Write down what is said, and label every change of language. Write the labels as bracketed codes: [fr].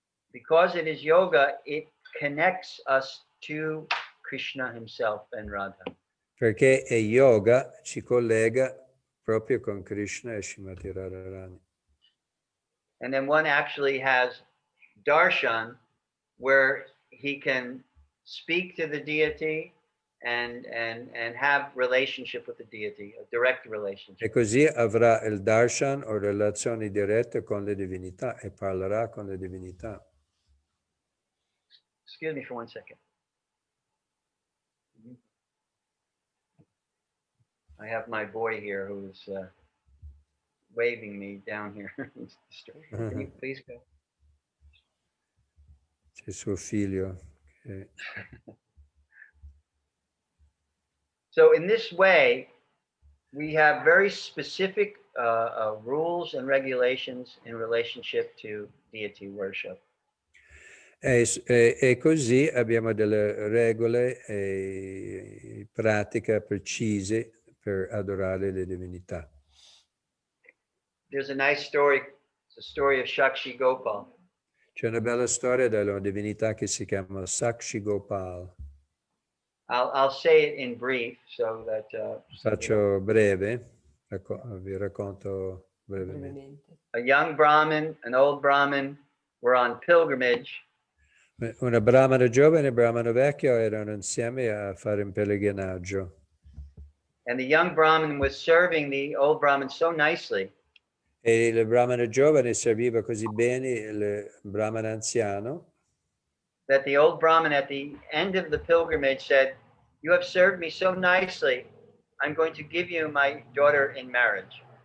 [en] because it is yoga, it connects us to Krishna himself and Radha. [it] Perché è yoga, ci collega proprio con Krishna e Srimati Radharani. [en] And then one actually has darshan, where he can speak to the deity and have relationship with the deity, a direct relationship. [it] E così avrà il darshan o relazioni dirette con le divinità e parlerà con le divinità. [en] Excuse me for 1 second. I have my boy here who's waving me down here. Can you please go? [it] C'è suo figlio. [en] So in this way, we have very specific rules and regulations in relationship to deity worship. [it] E così abbiamo delle regole e pratiche precise per adorare le divinità. [en] There's a nice story. It's a story of Shakshi Gopal. [it] C'è una bella storia della divinità che si chiama Sakshi Gopal. [en] I'll say it in brief so that [it] Faccio breve, vi racconto brevemente. [en] a young Brahmin, an old Brahmin were on pilgrimage. [it] Una brahmana giovane e brahmano vecchio erano insieme a fare un pellegrinaggio. [en] And the young Brahmin was serving the old Brahmin so nicely. [it] E il brahmana giovane serviva così bene il brahmana anziano [en] That the old Brahmin at the end of the pilgrimage said, "You have served me so nicely, I'm going to give you my daughter in marriage."